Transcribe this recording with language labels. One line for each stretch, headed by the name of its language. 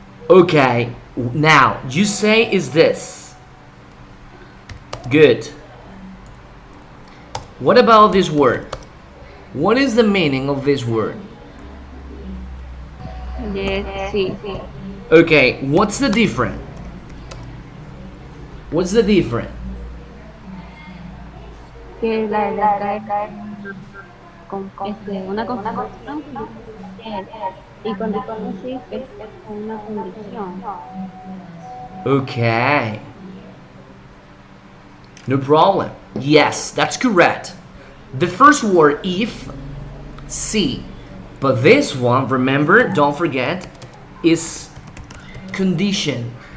English: Okay, now you say is this. Good. What about this word? What is the meaning of this word? Yes, sí. Okay, what's the difference? What's the difference?
Spanish: Que la trae con una conjunción y cuando sí es una condición.
English: Okay. No problem. Yes, that's correct. The first word, if, see. But this one, remember, don't forget, is condition.